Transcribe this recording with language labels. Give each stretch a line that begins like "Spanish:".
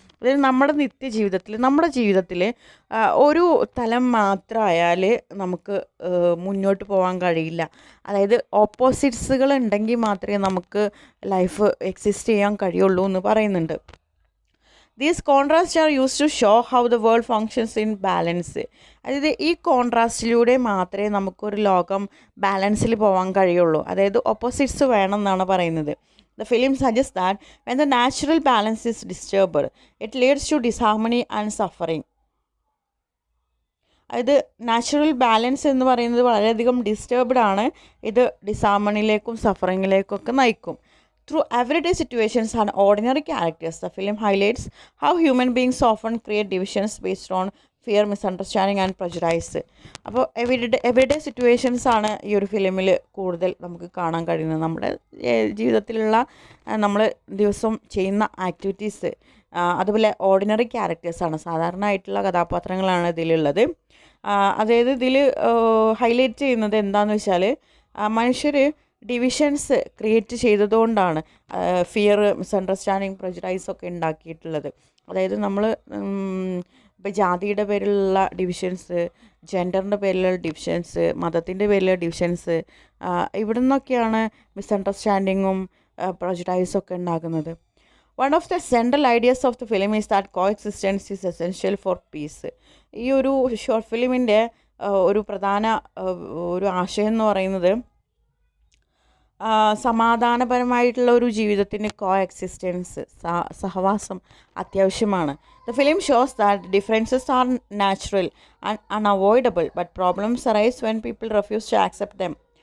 Malayalam: അതായത് നമ്മുടെ ജീവിതത്തിൽ ഒരു തലം മാത്രമായാൽ നമുക്ക് മുന്നോട്ട് പോകാൻ കഴിയില്ല. അതായത് ഓപ്പോസിറ്റ്സുകൾ ഉണ്ടെങ്കിൽ മാത്രമേ നമുക്ക് ലൈഫ് എക്സിസ്റ്റ് ചെയ്യാൻ കഴിയുള്ളൂ എന്ന് പറയുന്നുണ്ട്.
English: These contrasts are used to show how the world functions in balance.
Malayalam: അതായത് ഈ കോൺട്രാസ്റ്റിലൂടെ മാത്രമേ നമുക്കൊരു ലോകം ബാലൻസിൽ പോകാൻ കഴിയുള്ളൂ. അതായത് ഓപ്പോസിറ്റ്സ് വേണം എന്നാണ് പറയുന്നത്.
English: The film suggests that when the natural balance is disturbed, it leads to disharmony and suffering.
Malayalam: അതായത് നാച്ചുറൽ ബാലൻസ് എന്ന് പറയുന്നത് വളരെയധികം ഡിസ്റ്റർബ്ഡ് ആണ്. ഇത് ഡിസാർമണിയിലേക്കും സഫറിങ്ങിലേക്കും ഒക്കെ നയിക്കും.
English: Through everyday situations and ordinary characters, the film highlights how human beings often create divisions based on fear, misunderstanding and prejudice.
Malayalam: അപ്പോൾ everyday situations ആണ് ഈ ഒരു ഫിലിമിൽ കൂടുതൽ നമുക്ക് കാണാൻ കഴിയുന്നത്. നമ്മുടെ ജീവിതത്തിലുള്ള നമ്മൾ ദിവസം ചെയ്യുന്ന ആക്ടിവിറ്റീസ്, അതുപോലെ ഓർഡിനറി ക്യാരക്ടേഴ്സാണ്, സാധാരണ ആയിട്ടുള്ള കഥാപാത്രങ്ങളാണ് ഇതിലുള്ളത്. അതായത് ഇതിൽ ഹൈലൈറ്റ് ചെയ്യുന്നത് എന്താണെന്ന് വെച്ചാൽ മനുഷ്യർ divisions create ചെയ്തതുകൊണ്ടാണ് fear, misunderstanding, prejudice ഒക്കെ ഉണ്ടാക്കിയിട്ടുള്ളത്. അതായത് നമ്മൾ ഇപ്പോൾ ജാതിയുടെ പേരിലുള്ള ഡിവിഷൻസ്, ജെൻഡറിൻ്റെ പേരിലുള്ള ഡിവിഷൻസ്, മതത്തിൻ്റെ പേരിലുള്ള ഡിവിഷൻസ്, ഇവിടെ നിന്നൊക്കെയാണ് മിസ്അണ്ടർസ്റ്റാൻഡിങ്ങും പ്രജുഡൈസും ഒക്കെ ഉണ്ടാകുന്നത്.
English: One of the central ideas of the film is that coexistence is essential for peace.
Malayalam: ഈ ഒരു ഷോർട്ട് ഫിലിമിൻ്റെ ഒരു പ്രധാന ഒരു ആശയം എന്ന് പറയുന്നത് സമാധാനപരമായിട്ടുള്ള ഒരു ജീവിതത്തിന് കോ എക്സിസ്റ്റൻസ്, സഹവാസം അത്യാവശ്യമാണ്.
English: The film shows that differences are natural and unavoidable but problems arise when people refuse to accept them.